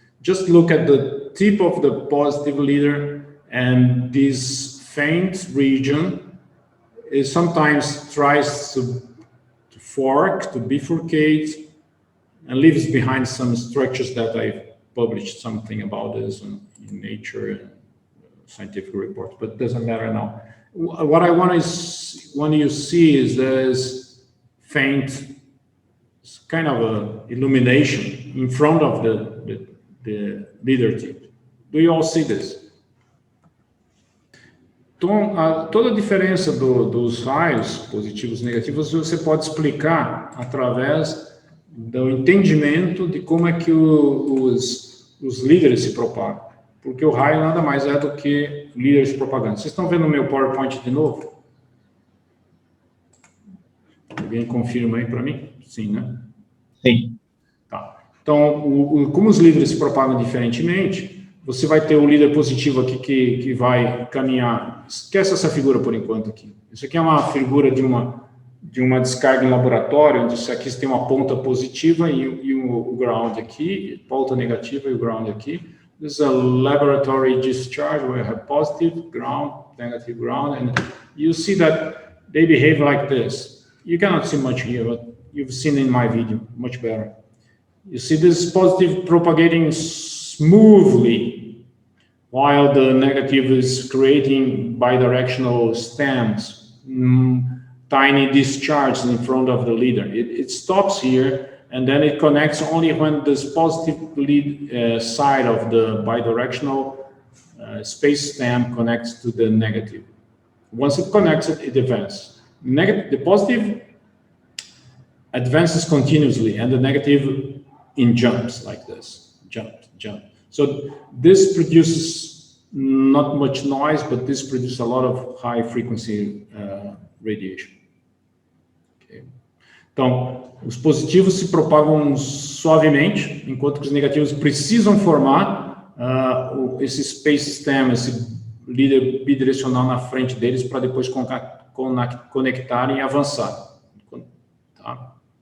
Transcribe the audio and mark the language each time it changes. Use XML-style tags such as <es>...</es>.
<en>Just look at the tip of the positive leader, and this faint region is sometimes tries to fork, to bifurcate, and leaves behind some structures that I've published something about this in Nature and scientific reports, but it doesn't matter now. What I want you see is this faint kind of a illumination in front of the leader tip. Do you all see this?</en> <pt>Então, toda a diferença dos raios positivos e negativos você pode explicar através do entendimento de como é que os líderes se propagam. Porque o raio nada mais é do que líderes propagando. Vocês estão vendo o meu PowerPoint de novo? Alguém confirma aí para mim? Sim, né? Sim. Tá. Então, como os líderes se propagam diferentemente, você vai ter o líder positivo aqui que vai caminhar. Esquece essa figura por enquanto aqui. Isso aqui é uma figura de uma descarga em laboratório, onde isso aqui tem uma ponta positiva e o ground aqui, ponta negativa e o ground aqui.</pt> <en>This is a laboratory discharge where you have positive ground, negative ground, and you see that they behave like this. You cannot see much here, but you've seen in my video much better. You see this positive propagating smoothly, while the negative is creating bidirectional stems, tiny discharges in front of the leader. It stops here, and then it connects only when this positive lead side of the bidirectional space stem connects to the negative. Once it connects it advances. The positive advances continuously, and the negative in jumps like this, jump. So this produces not much noise, but this produces a lot of high frequency radiation. Okay.</en> <pt>Então, os positivos se propagam suavemente, enquanto que os negativos precisam formar esse space stem, esse líder bidirecional na frente deles para depois conectarem e avançar. Tá?</pt>